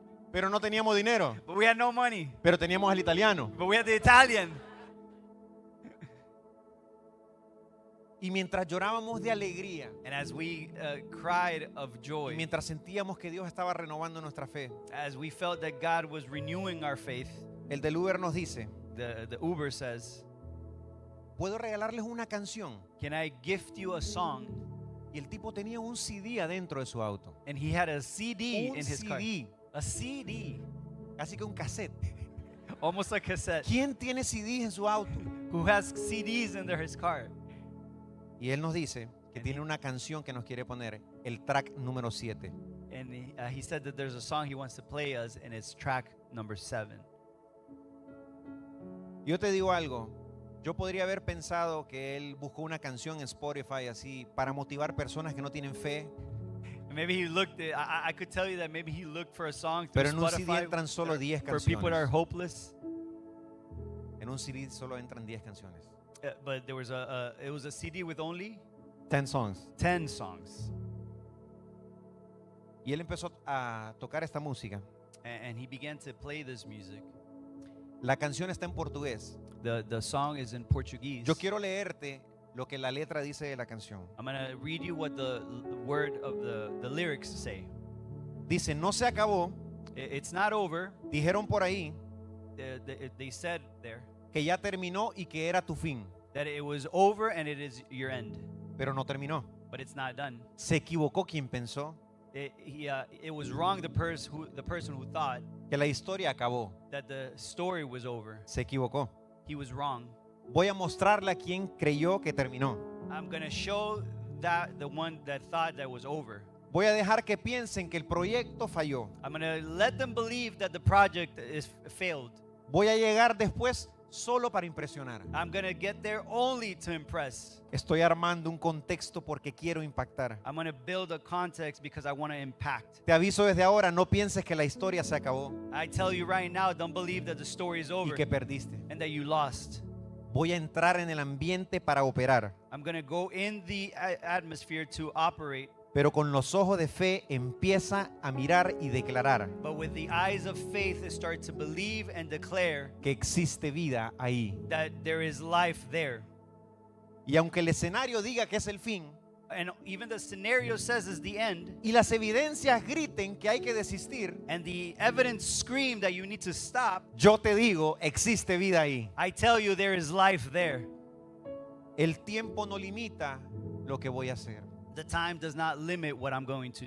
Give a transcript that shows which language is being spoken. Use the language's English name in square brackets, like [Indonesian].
[Spanish] Pero no teníamos dinero. [English] But we had no money. [Spanish] Pero teníamos al italiano. [English] But we had the Italian. [Spanish] Y mientras llorábamos de alegría, [English] And as we cried of [Spanish] y [English] joy, [Spanish] mientras sentíamos que Dios estaba renovando nuestra fe, [English] as we felt that God was renewing our faith, [Spanish] el del Uber nos dice, [English] the Uber says, [Spanish] ¿puedo regalarles una canción? [English] can I gift you a song? [Spanish] Y el tipo tenía un CD adentro de su auto. [English] And he had a CD [Spanish] Un [English] in his car. [Spanish] CD, [English] A CD. [Spanish] casi que un cassette. [English] Almost like a cassette. [Spanish] ¿Quién tiene CDs en su auto? [English] Who has CDs in his car. [Spanish] Y él nos dice que tiene una canción que nos quiere poner, el track número 7. [English] And he said that there's a song he wants to play us, and it's track number 7. [Spanish] Yo te digo algo, yo podría haber pensado que él buscó una canción en Spotify así para motivar personas que no tienen fe, [English] And maybe he looked, I could tell you that maybe he looked for a song through [Spanish] pero en un CD [English] Spotify [Spanish] entran solo 10 [English] for people that are [Spanish] canciones. [English] hopeless. [Spanish] En un CD solo entran 10 canciones. [English] But there was it was a CD with only 10 songs. 10 songs. [Spanish] Y él empezó a tocar esta música. [English] And he began to play this music. [Spanish] La canción está en portugués. [English] The song is in Portuguese. [Spanish] Yo quiero leerte lo que la letra dice de la canción. [English] I'm going to read you what the word of the lyrics say. [Spanish] Dice, no se acabó, [English] It's not over. [Spanish] dijeron por ahí [English] They said there [Spanish] que ya terminó y que era tu fin, [English] that it was over and it is your end. [Spanish] pero no terminó. [English] But it's not done. [Spanish] Se equivocó quien pensó [English] It was wrong the person who thought [Spanish] que la historia acabó. [English] that the story was over. [Spanish] Se equivocó. [English] He was wrong. [Spanish] Voy a mostrarle a quien creyó que terminó. [English] I'm going to show that the one that thought that was over. [Spanish] Voy a dejar que piensen que el proyecto falló. [English] I'm going to let them believe that the project is failed. [Spanish] Voy a llegar después solo para impresionar. [English] I'm going to get there only to impress. [Spanish] Estoy armando un contexto porque quiero impactar. [English] I'm going to build a context because I want to impact. [Spanish] Te aviso desde ahora, no pienses que la historia se acabó [English] I tell you right now, don't believe that the story is [Spanish] y [English] over [Spanish] que perdiste. [English] and that you lost. [Spanish] Voy a entrar en el ambiente para operar, [English] I'm going to go in the atmosphere to operate, [Spanish] pero con los ojos de fe empieza a mirar y declarar [English] but with the eyes of faith, start to believe and declare [Spanish] que existe vida ahí. [English] that there is life there. [Spanish] Y aunque el escenario diga que es el fin, [English] and even the scenario says is the end, [Spanish] y las evidencias griten que hay que desistir, [English] and the evidence scream that you need to stop, [Spanish] yo te digo, existe vida ahí. [English] I tell you there is life there. [Spanish] El tiempo no limita lo que voy a hacer. [English] The time does not limit what I'm going to